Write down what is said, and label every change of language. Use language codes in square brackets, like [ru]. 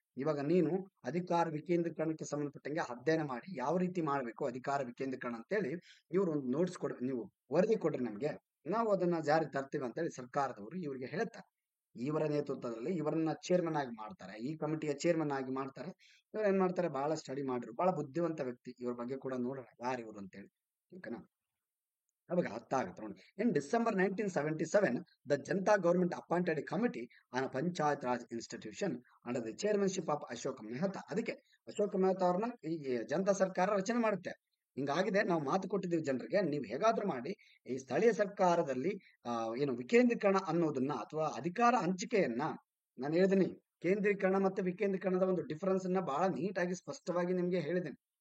[kn] ಇವಾಗ ನೀನು ಅಧಿಕಾರ ವಿಕೇಂದ್ರೀಕರಣಕ್ಕೆ ಸಂಬಂಧಪಟ್ಟಂಗೆ ಅಧ್ಯಯನ ಮಾಡಿ ಯಾವ ರೀತಿ ಮಾಡಬೇಕು ಅಧಿಕಾರ ವಿಕೇಂದ್ರೀಕರಣ ಅಂತೇಳಿ ಇವ್ರು ಒಂದು ನೋಟ್ಸ್ ನೀವು ವರದಿ ಕೊಡ್ರಿ ನಮ್ಗೆ, ನಾವು ಅದನ್ನ ಜಾರಿ ತರ್ತೀವಿ ಅಂತೇಳಿ ಸರ್ಕಾರದವರು ಇವರಿಗೆ ಹೇಳ್ತಾರೆ. ಇವರ ನೇತೃತ್ವದಲ್ಲಿ ಇವರನ್ನ ಚೇರ್ಮನ್ ಆಗಿ ಮಾಡ್ತಾರೆ, ಈ ಕಮಿಟಿಯ ಚೇರ್ಮನ್ ಆಗಿ ಮಾಡ್ತಾರೆ. ಇವ್ರು ಏನ್ ಮಾಡ್ತಾರೆ, ಬಹಳ ಸ್ಟಡಿ ಮಾಡಿದ್ರು, ಬಹಳ ಬುದ್ಧಿವಂತ ವ್ಯಕ್ತಿ. ಇವ್ರ ಬಗ್ಗೆ ಕೂಡ ನೋಡೋಣ ಯಾರು ಇವರು ಅಂತೇಳಿ. ಓಕೆನಾ? ಅವಾಗ ಅರ್ಥ ಆಗುತ್ತೆ ನೋಡಿ. [en] In December 1977, the Janata government appointed a committee on a Panchayat Raj institution under the chairmanship of Ashok Mehta. [kn] ಅದಕ್ಕೆ ಅಶೋಕ್ ಮೆಹ್ತಾ ಅವ್ರನ್ನ ಈ ಜನತಾ ಸರ್ಕಾರ ರಚನೆ ಮಾಡುತ್ತೆ. ಹಿಂಗಾಗಿದೆ, ನಾವು ಮಾತು ಕೊಟ್ಟಿದ್ದೀವಿ ಜನರಿಗೆ, ನೀವು ಹೇಗಾದ್ರೂ ಮಾಡಿ ಈ ಸ್ಥಳೀಯ ಸರ್ಕಾರದಲ್ಲಿ ಏನು ವಿಕೇಂದ್ರೀಕರಣ ಅನ್ನೋದನ್ನ ಅಥವಾ ಅಧಿಕಾರ ಹಂಚಿಕೆಯನ್ನ, ನಾನು ಹೇಳಿದ್ದೀನಿ ಕೇಂದ್ರೀಕರಣ ಮತ್ತೆ ವಿಕೇಂದ್ರೀಕರಣದ ಒಂದು ಡಿಫರೆನ್ಸ್ ಅನ್ನ ಬಹಳ ನೀಟಾಗಿ ಸ್ಪಷ್ಟವಾಗಿ ನಿಮ್ಗೆ ಹೇಳಿದ್ದೀನಿ.